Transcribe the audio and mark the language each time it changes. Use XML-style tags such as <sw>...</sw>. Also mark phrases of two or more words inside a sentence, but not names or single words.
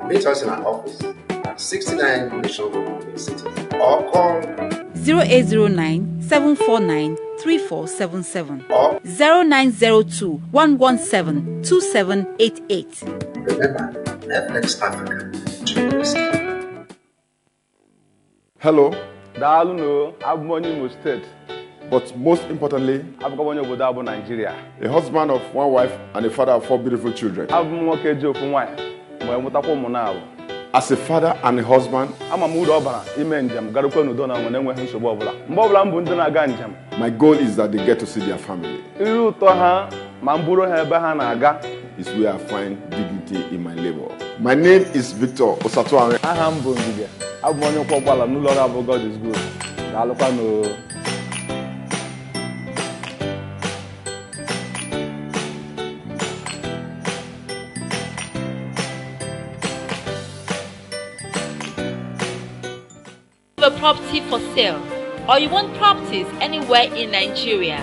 <en>Meet us in our office at 69 Mission Road in City or call 0809 749 3477 or 0902 117 2788. remember FX Africa. Hello,</en> <ig>Daalụ no, abụ m onye Imo State.</ig> <en>but most importantly,</en> <ig>Abụkwa m onye obodo abụ Nigeria.</ig> <en>a husband of one wife and a father of 4 beautiful children.</en> <ig>Abụ m nwoke ji ofu nwaanyị wee mụtakwa ụmụ na-abụ.</ig> <en>As a father and a husband,</en> <ig>Ama m uru ọ bara ime njem garukwa n'udo na ọṅụ na-enweghị nsogbu ọbụla. Mgbe ọbụla m bụ ndị na-aga njem,</ig> <en>my goal is that they get to see their family.</en> <ig>iri ụtọ ha ma m buru ha ebe ha na-aga.</ig> <en>Is where I find dignity in my labor. My name is Victor Osatuare.</en> <ig>Aha m bụ Ngige. Abụ m onye ọkwọ ụgbọala n'ụlọ ọrụ abụ God is good. Daalụkwa no.</ig> <en>A property for sale, or you want properties anywhere in Nigeria?</en>